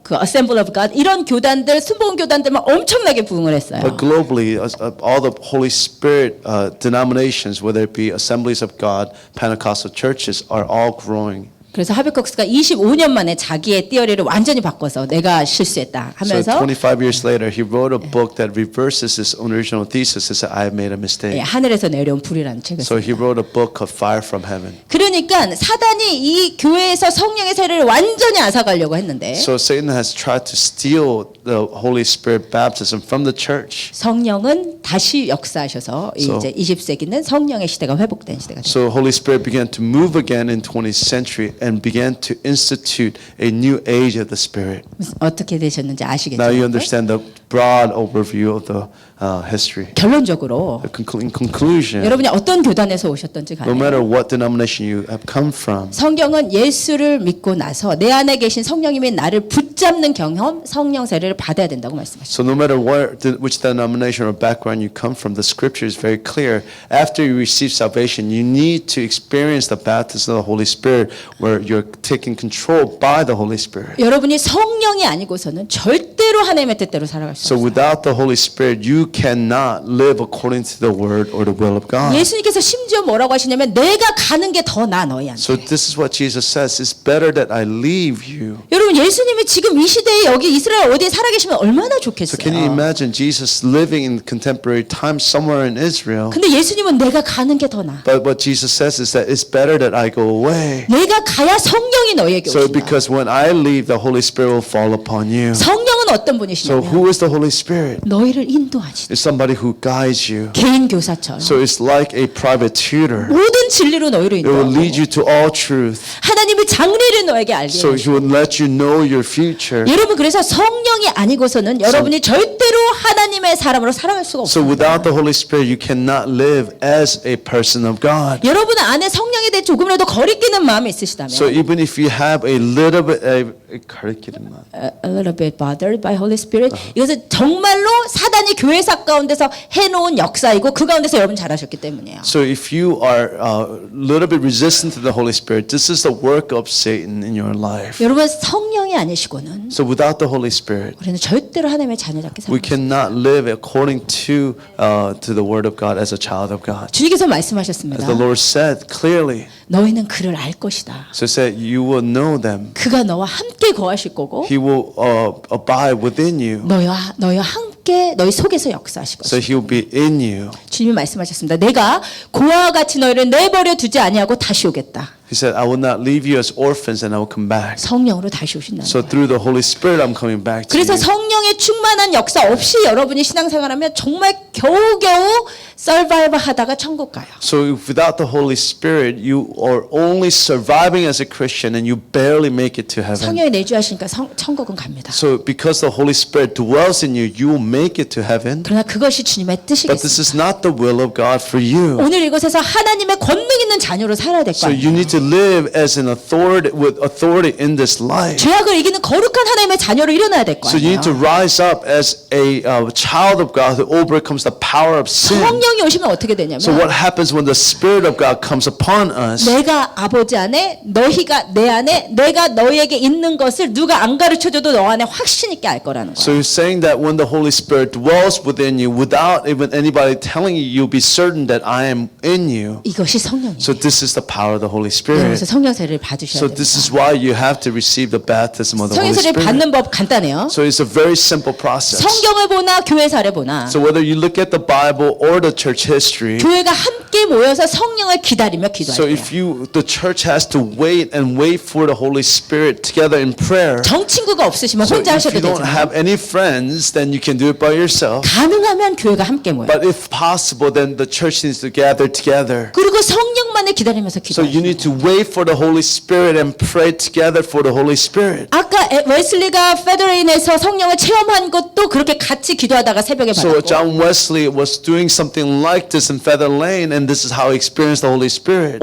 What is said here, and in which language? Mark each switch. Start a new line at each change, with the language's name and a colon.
Korean: 그 Assembly of God 이런 교단들, 순복음 교단들만 엄청나게 부흥을 했어요.
English: But globally, all the Holy Spirit denominations, whether it be Assemblies of God, Pentecostal churches, are all growing.
Korean: 그래서 하비컥스가 25년 만에 자기의 띠어리를 완전히 바꿔서 내가 실수했다
English: So
Korean: 하면서
English: 25 years later, he wrote a book that reverses his original thesis and said, I have made a mistake.
Korean: 하늘에서 내려온 불이라는 책을
English: So
Korean: 썼어요.
English: he wrote a book called Fire from Heaven.
Korean: 그러니까 사단이 이 교회에서 성령의 세례를 완전히 앗아가려고 했는데
English: So Satan has tried to steal the Holy Spirit baptism from the church.
Korean: 성령은 다시 역사하셔서
English: So-
Korean: 이제 20세기는 성령의 시대가 회복된 시대가 됐어요.
English: So Holy Spirit began to move again in 20th century and began to institute a new age of the Spirit.
Korean: 어떻게 되셨는지 아시겠죠?
English: Now you understand the broad overview of the history.
Korean: 결론적으로
English: In conclusion,
Korean: 여러분이 어떤 교단에서 오셨던지
English: no
Korean: 간에
English: matter what denomination you have come from,
Korean: 성경은 예수를 믿고 나서 내 안에 계신 성령님이 나를 붙잡는 경험, 성령 세례를 받아야 된다고 말씀하셨어요.
English: so no matter which denomination or background you come from, the scripture is very clear. After you receive salvation, you need to experience the baptism of the Holy Spirit where you're taken control by the Holy Spirit.
Korean: 여러분이 성령이 아니고서는 절대로 하나님의 뜻대로 살아갈 수
English: So
Korean: 없어요.
English: without the Holy Spirit, you cannot live according to the word or the will of God.
Korean: 예수님께서 심지어 뭐라고 하시냐면 내가 가는 게 더 나 너희한테.
English: So this is what Jesus says, it's better that I leave you.
Korean: 여러분 예수님이 지금 이 시대에 여기 이스라엘 어디에 살아계시면 얼마나
English: So
Korean: 좋겠어요.
English: can you imagine Jesus living in contemporary times somewhere in Israel?
Korean: 근데 예수님은 내가 가는 게 더 나아.
English: But what Jesus says is that it's better that I go away.
Korean: 내가 가야 성령이 너에게
English: So
Korean: 오신다.
English: because when I leave, the Holy Spirit will fall upon you.
Korean: 성령은 어떤
English: So
Korean: 분이시냐면
English: who is the Holy Spirit?
Korean: 너희를 인도하시다.
English: It's somebody who guides you.
Korean: 개인 교사처럼
English: So it's like a private tutor.
Korean: 모든 진리로 너희를
English: It will lead
Korean: 인도하고
English: you to all truth.
Korean: 하나님의 장래를 너에게 알게
English: So
Korean: 해주시고
English: he will let you know your future.
Korean: 여러분 그래서 성령이 아니고서는 여러분이 절대 절대로 하나님의 사람으로 살아갈 수가
English: So
Korean: 없습니다.
English: without the Holy Spirit, you cannot live as a person of God.
Korean: 여러분 안에 성령에 대해 조금이라도 거리끼는 마음이 있으시다면
English: So even if you have a little bit, a little bit bothered by Holy Spirit
Korean: 이것은 정말로 사단이 교회사 가운데서 해놓은 역사이고 그 가운데서 여러분 잘하셨기 때문이에요.
English: so if you are a little bit resistant to the Holy Spirit, this is the work of Satan in your life.
Korean: 여러분 성령이 아니시고는
English: So without the Holy Spirit,
Korean: 우리는 절대로 하나님의 자녀답게
English: we
Korean: 살아갈 수
English: cannot live according to the Word of God as a child of God.
Korean: 주님께서
English: As
Korean: 말씀하셨습니다.
English: the Lord said clearly,
Korean: 너희는 그를 알 것이다.
English: so he said, you will know them.
Korean: 그가 너와 함께 거하실 거고
English: He will abide within you.
Korean: 너희와 함께 너희 속에서 역사하실
English: So
Korean: 것이다.
English: he will be in you.
Korean: 주님이 말씀하셨습니다. 내가 고아와 같이 너희를 내버려 두지 아니하고 다시 오겠다.
English: He said, I will not leave you as orphans and I will come back.
Korean: 성령으로 다시 오신다는
English: So
Korean: 거예요.
English: through the Holy Spirit, I'm coming back to
Korean: 그래서
English: you.
Korean: 성령의 충만한 역사 없이 여러분이 신앙생활하면 정말 겨우겨우 서바이벌 하다가 천국 가요.
English: So if without the Holy Spirit, you are only surviving as a Christian and you barely make it to heaven.
Korean: 성령이 내주하시니까 천국은 갑니다.
English: So because the Holy Spirit dwells in you, you will make it to heaven.
Korean: 그러나 그것이 주님의
English: But this
Korean: 뜻이겠습니다.
English: is not the will of God for you.
Korean: 오늘 이곳에서 하나님의 권능 있는 자녀로 살아야 될
English: So
Korean: 거
English: you
Korean: 아니에요.
English: need to live as an authority with authority in this life.
Korean: 죄악을 이기는 거룩한 하나님의 자녀로 일어나야 될 거
English: So you
Korean: 아니에요.
English: need to rise up as a child of God who overcomes the power of sin.
Korean: 성령이 오시면 어떻게 되냐면
English: So what happens when the Spirit of God comes upon us?
Korean: 내가 아버지 안에 너희가 내 안에 내가 너희에게 있는 것을 누가 안 가르쳐줘도 너 안에 확신 있게 알 거라는
English: So
Korean: 거예요.
English: he's saying that when the Holy Spirit dwells within you, without even anybody telling you, you'll be certain that I am in you.
Korean: 이것이 성령이에요.
English: So this is the power of the Holy
Korean: 그래서
English: Spirit.
Korean: 성령세를 받으셔야
English: So
Korean: 됩니다.
English: this is why you have to receive the baptism of the Holy
Korean: 성령세를
English: Spirit.
Korean: 받는 법 간단해요.
English: So it's a very simple process.
Korean: 성경을 보나 교회사를 보나
English: So whether you look at the Bible or the church history,
Korean: 교회가 함께 모여서 성령을 기다리며
English: so
Korean: 기도해요.
English: if the church has to wait for the Holy Spirit together in prayer.
Korean: 정친구가 없으시면
English: So
Korean: 혼자
English: if
Korean: 하셔도
English: you don't
Korean: 되지만
English: have any friends, then you can do it by yourself.
Korean: 가능하면 교회가 함께 모여요.
English: But if possible, then the church needs to gather together.
Korean: 그리고 성령만을 기다리면서
English: So you
Korean: 기도해요.
English: need to wait for the Holy Spirit and pray together for the Holy Spirit.
Korean: 아까 웨슬리가 페더레인에서 성령을 체험한 것도 그렇게 같이 기도하다가 새벽에
English: So
Korean: 받았고
English: John Wesley was doing something like this in Feather Lane, and this is how he experienced the Holy Spirit.